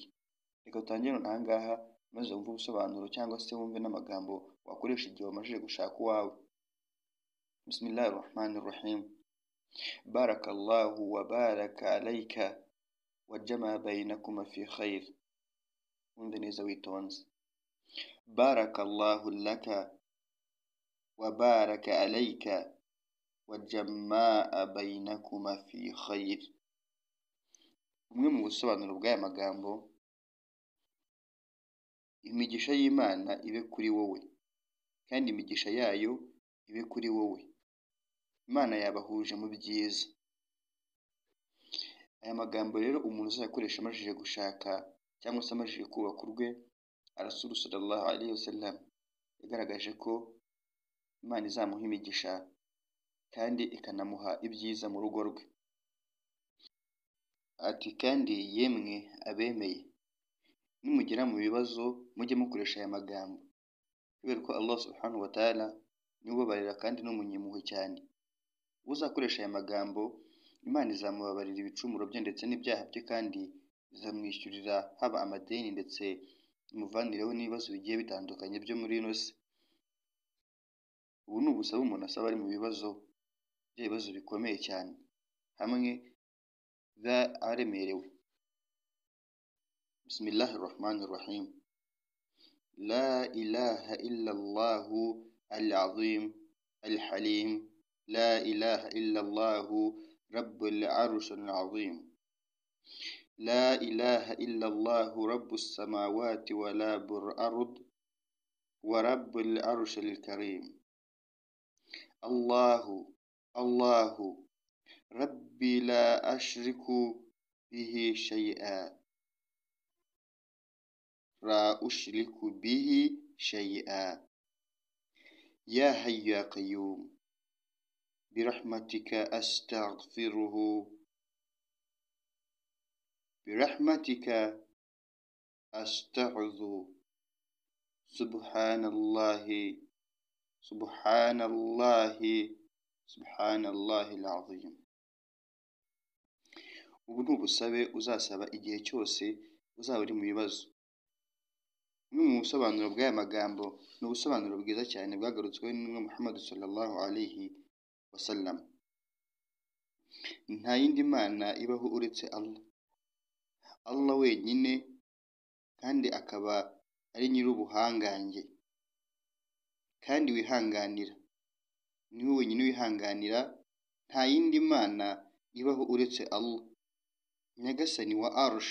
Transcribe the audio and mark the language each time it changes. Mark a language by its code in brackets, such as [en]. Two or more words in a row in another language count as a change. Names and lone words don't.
[rw] Reka dutangire noneho aha ngaha maze wumve ubusobanuro cyangwa se wumve n'amagambo wakoresha igihe wamajije gushaka uwawe. [ar] بسم الله الرحمن الرحيم. بارك الله وبارك عليك وجمع بينكما في خير. [rw] Wumve neza witonze. [ar] بارك الله لك وبارك عليك وجمع بينكما في خير. [rw] Umwe mu busobanuro bw'aya magambo: imigisha y'Imana ibe kuri wowe kandi imigisha yayo ibe kuri wowe. Imana yabahuje mu byiza. Aya magambo rero umuntu uzayakoresha amajije gushaka cyangwa se amajije kubaka urwe, Rasul [ar] صلى الله عليه وسلم [rw] yagaragaje ko Imana izamuha imigisha kandi ikanamuha ibyiza mu rugo rwe. Ati kandi yemwe abemeye, nimugera mu bibazo mujye mukoresha aya magambo, kubera ko Allah [ar] سبحانه وتعالى [rw] ni ubabarira kandi n'umunyempuhwe cyane. Uzakoresha aya magambo Imana izamubabarira ibicumuro bye ndetse n'ibyaha bye kandi izamwishyurira haba amadeni ndetse imuvanireho n'ibibazo bigiye bitandukanye byo muri ino si. Ubu ni ubusabe umuntu asaba ari mu bibazo by'ibibazo bikomeye cyane hamwe aremerewe. [ar] بسم الله الرحمن الرحيم. لا إله إلا الله العظيم الحليم. لا إله إلا الله رب العرش العظيم. لا إله إلا الله رب السماوات ورب الأرض ورب العرش الكريم. الله ربي لا أشرك به شيئا. لا أشرك به شيئا. يا حي يا قيوم. برحمتك أستغفره. برحمتك أستعوذ. سبحان الله سبحان الله سبحان الله العظيم. [rw] Ubu ni ubusabe uzasaba igihe cyose uzaba uri mu bibazo. Bimwe mu busobanuro bw'aya magambo ni ubusobanuro bwiza cyane bwagarutsweho n'intumwa Muhammad [ar] صلى الله عليه وسلم. [rw] Nta yindi mana ibaho uretse Allah. Allah wenyine kandi akaba ari nyir'ubuhangange kandi wihanganira. Niwe wenyine wihanganira, nta yindi mana ibaho uretse Allah, nyagasani wa arsh.